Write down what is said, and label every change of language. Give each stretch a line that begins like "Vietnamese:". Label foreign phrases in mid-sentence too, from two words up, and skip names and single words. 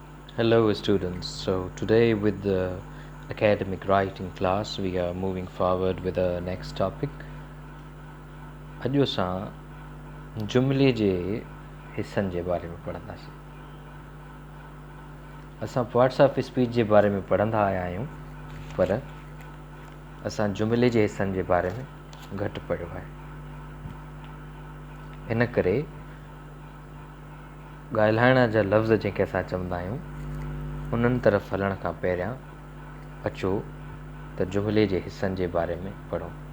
English: Hello, students. So, today with the academic writing class, we are moving forward with the next topic.
Sindhi: अॼु असां जुमिले जे हिस्सनि जे बारे में पढ़ंदासीं। असां
English: parts of speech
Sindhi: जे बारे में पढ़ंदा आया आहियूं, पर असां जुमिले जे हिस्सनि जे बारे में घटि पढ़ियो आहे। इन करे ॻाल्हाइण जा लफ़्ज़ जंहिंखे असां चवंदा आहियूं, उन्हनि तरफ़ हलण खां पहिरियां अचो त जुमिले जे हिस्सनि जे बारे में पढ़ूं।